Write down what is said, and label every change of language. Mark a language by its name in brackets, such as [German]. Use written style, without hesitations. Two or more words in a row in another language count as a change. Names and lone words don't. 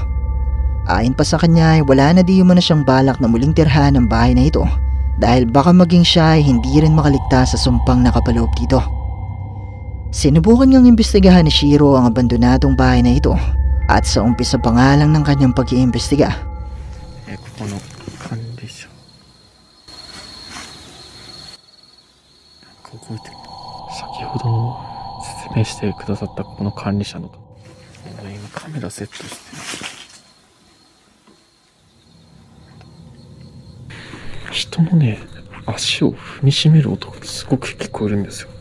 [Filipino] Ayon pa sa kanya ay wala na di umano siyang balak na muling tirhan ang bahay na ito dahil baka maging siya ay hindi rin makaligtas sa sumpang nakapaloob dito. Sinubukan niyang imbestigahan ni Shiro ang abandonadong bahay na ito at sa umpisa pa nga lang ng kanyang pag-iimbestiga. [Japanese] ここの管理者ここ先ほどの説明してくださったここの管理者の今カメラセットして人のね足を踏みしめる音がすごく聞こえるんですよ。